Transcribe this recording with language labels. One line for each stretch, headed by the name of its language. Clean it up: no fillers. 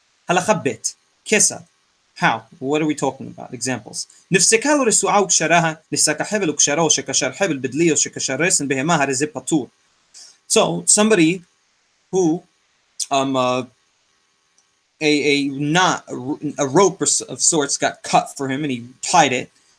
English: Halacha bet kesad. How? What are we talking about? Examples.
Hebrew: נפסקה לו רסועה וקשרها, נפסק החבל וקשרו, שקשר חבל בדלי או שקשר רסן בהמה, הרי זה פטור.
English: So, somebody who, a knot, a rope of sorts got cut for him and he tied it.